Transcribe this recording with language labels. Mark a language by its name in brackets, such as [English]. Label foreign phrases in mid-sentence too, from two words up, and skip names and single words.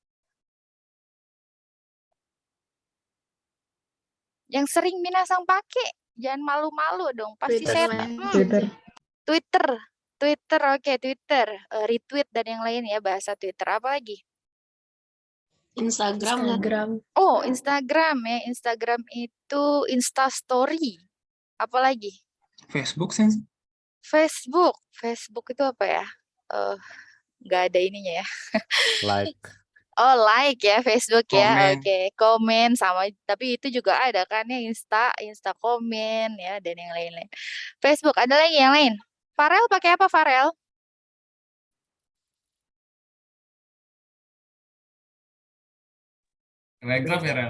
[Indonesian] Yang sering Minasang pakai, jangan malu-malu dong. Pasti saya Twitter, oke, Twitter, retweet dan yang lain ya, bahasa Twitter. Apa lagi? Instagram. Oh, Instagram ya. Instagram itu Instastory. Apa lagi? Facebook Sensei. Facebook itu apa ya? Nggak ada ininya ya. Like. Oh, like ya Facebook ya. Komen. Oke, komen sama, tapi itu juga ada kan ya, Insta komen ya, dan yang lain-lain. Facebook, ada lagi yang lain? Farel pakai apa, Farel? Telegram ya, Rel?